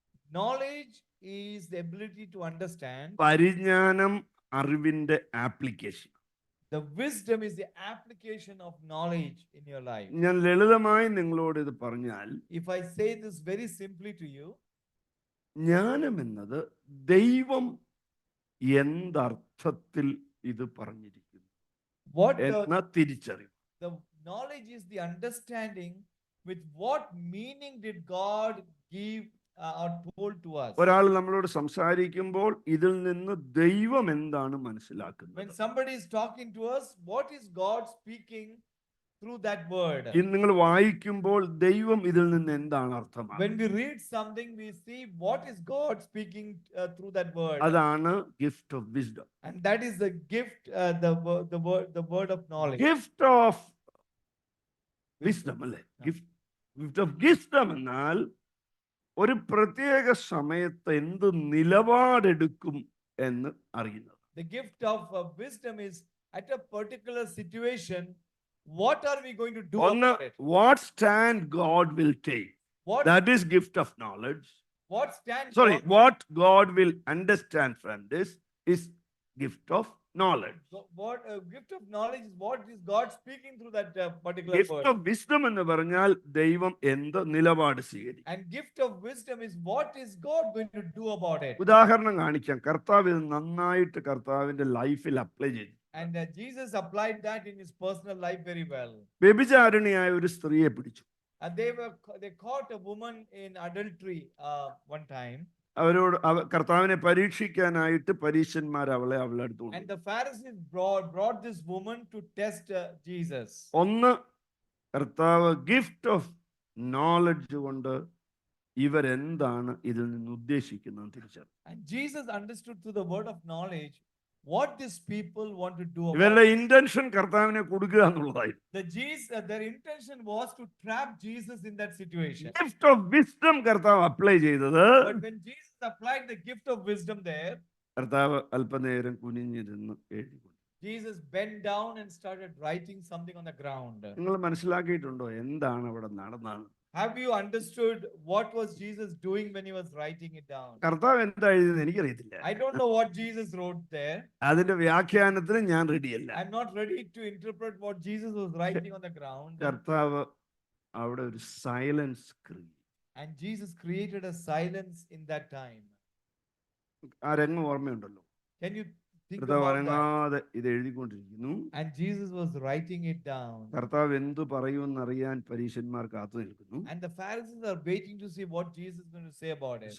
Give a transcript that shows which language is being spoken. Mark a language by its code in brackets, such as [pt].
[en] Knowledge is the ability to understand. [ml] പരിജ്ഞാനം അറിവിന്റെ application. [en] The wisdom is the application of knowledge in your life. [ml] ഞാൻ ലളിതമായി നിങ്ങളോട് ഇത് പറഞ്ഞാൽ, [en] If I say this very simply to you, [ml] ജ്ഞാനം എന്നത് ദൈവം എന്തർത്ഥത്തിൽ ഇത് പറഞ്ഞിരിക്കുന്നു [en] what [ml] എന്ന തിരിച്ചറിവ്. [en] the knowledge is the understanding with what meaning did God give or told to us. [ml] ഒരാൾ നമ്മളോട് സംസാരിക്കുമ്പോൾ ഇതിൽ നിന്ന് ദൈവം എന്താണ് [en] When [ml] മനസ്സിലാക്കുന്നത്? [en] somebody is talking to us, what is God speaking through that word. [ml] ഇന്ന് നിങ്ങൾ വായിക്കുമ്പോൾ ദൈവം ഇതിൽ നിന്ന് എന്താണ് [en] When [ml] അർത്ഥമാക്കുന്നത്? [en] we read something, we see what is God speaking through that word. [ml] അതാണ് gift of wisdom. [en] And that is the gift, the word of knowledge. [ml] Gift of wisdom അല്ലേ? ഗിഫ്റ്റ് ഓഫ് വിസ്ഡം എന്നാൽ ഒരു പ്രത്യേക സമയത്ത് എന്ത് നിലപാടെടുക്കും എന്ന് അറിയുന്നത്. [en] The gift of wisdom is at a particular situation, what are we going to do ഒന്ന്, about it? what stand God will take. What, That is gift of knowledge. what stand Sorry, God, what God will understand from this is gift of knowledge. what gift of knowledge is what is God speaking through that particular Gift word. [ml] of wisdom എന്ന് പറഞ്ഞാൽ ദൈവം എന്ത് നിലപാട് സ്വീകരിക്കും. [en] And gift of wisdom is what is God going to do about it. [ml] ഉദാഹരണം കാണിക്കാം. കർത്താവ് ഇത് നന്നായിട്ട് കർത്താവിന്റെ ലൈഫിൽ അപ്ലൈ ചെയ്തു. [en] And Jesus applied that in his personal life very well. [ml] വ്യഭിചാരിണിയായ ഒരു സ്ത്രീയെ പിടിച്ചു. [en] And they caught a woman in adultery one time. [ml] അവരോട് കർത്താവിനെ പരീക്ഷിക്കാനായിട്ട് പരീശന്മാർ അവളെ അടുത്ത് [en] And the Pharisees brought this woman to test Jesus. [ml] ഒന്ന്, കർത്താവ് ഗിഫ്റ്റ് ഓഫ് നോളജ് കൊണ്ട് ഇവരെന്താണ് ഇതിൽ നിന്ന് ഉദ്ദേശിക്കുന്നത് തിരിച്ചറിഞ്ഞു. [en] And Jesus understood through the word of knowledge what these people want to do about [ml] ഇവരുടെ [en] it. [ml] ഇന്റൻഷൻ കർത്താവിനെ കൊടുക്കുക എന്നുള്ളതായിരുന്നു. [en] Their intention was to trap Jesus in that situation. [ml] Gift of wisdom കർത്താവ് അപ്ലൈ ചെയ്തത്, [en] But when Jesus applied the gift of wisdom there, [ml] കർത്താവ് അല്പനേരം കുനിഞ്ഞിരുന്ന് എഴുതി. [en] Jesus bent down and started writing something on the ground. [ml] നിങ്ങൾ മനസ്സിലാക്കിയിട്ടുണ്ടോ എന്താണ് അവിടെ നടന്നത്? [en] Have you understood what was Jesus doing when he was writing it down? [ml] കർത്താവ് എന്താ എഴുതിയത് എനിക്കറിയത്തില്ല. [en] I don't know what Jesus wrote there. [ml] അതിന്റെ വ്യാഖ്യാനത്തിന് ഞാൻ റെഡിയല്ല. [en] I'm not ready to interpret what Jesus was writing on the ground. [ml] കർത്താവ് അവിടെ ഒരു silence create. [en] And Jesus created a silence in that time. [ml] ആ രംഗം ഓർമ്മയുണ്ടല്ലോ. [en] Can you think [ml] കർത്താവ് [en] about that? [ml] അനങ്ങാതെ ഇത് എഴുതിക്കൊണ്ടിരിക്കുന്നു. [en] And Jesus was writing it down. [ml] കർത്താവ് എന്തു പറയുമെന്ന് അറിയാൻ പരീശന്മാർ കാത്തു നിൽക്കുന്നു. [en] And the Pharisees are waiting to see what Jesus is going to say about it.